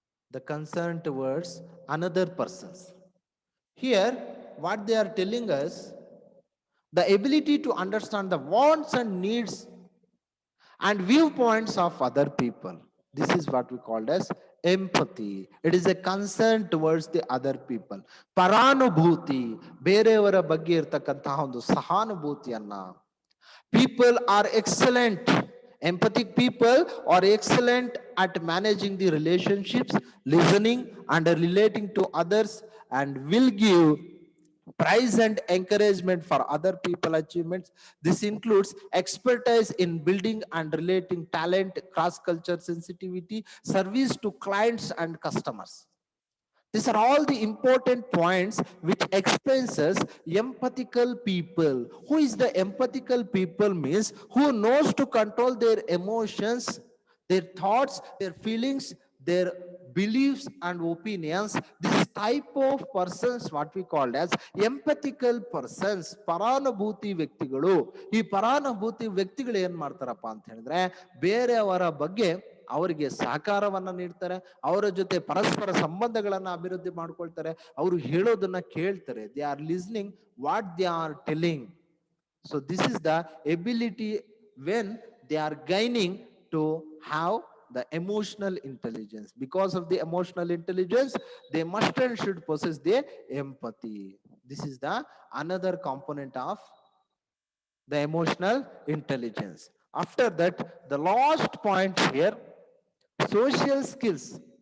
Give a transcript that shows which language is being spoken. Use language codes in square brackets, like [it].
[en] The concern towards another persons. Here, what they are telling us, the ability to understand the wants and needs and viewpoints of other people. This is what we called as empathy. It is a concern towards the other people. [kn] Paranubhuti, ಬೇರೆಯವರ ಬಗ್ಗೆ ಇರತಕ್ಕಂತಹ ಒಂದು ಸಹಾನುಭೂತಿಯನ್ನ. [en] People are excellent. Empathic people are excellent at managing the relationships, listening and relating to others, and will give praise and encouragement for other people achievements. This includes expertise in building and relating talent, cross culture sensitivity, service to clients and customers. These are all the important points which expresses empathical people. Who is the empathical people means who knows to control their emotions, their thoughts, their feelings, their beliefs and opinions. This type of persons what we call as empathical persons. [kn] ಪರಾನುಭೂತಿ ವ್ಯಕ್ತಿಗಳು. ಈ ಪರಾನುಭೂತಿ ವ್ಯಕ್ತಿಗಳು ಏನ್ ಮಾಡ್ತಾರಪ್ಪ ಅಂತ ಹೇಳಿದ್ರೆ ಬೇರೆಯವರ ಬಗ್ಗೆ ಅವರಿಗೆ ಸಹಕಾರವನ್ನ ನೀಡ್ತಾರೆ, ಅವರ ಜೊತೆ ಪರಸ್ಪರ ಸಂಬಂಧಗಳನ್ನ ಅಭಿವೃದ್ಧಿ ಮಾಡ್ಕೊಳ್ತಾರೆ, ಅವರು ಹೇಳೋದನ್ನ ಕೇಳ್ತಾರೆ. [en] They are listening what they are telling. So this is the ability when they are gaining to have the emotional intelligence. Because of the emotional intelligence, they must and should possess the empathy. This is the another component of the emotional intelligence. After that, the last point here, social skills.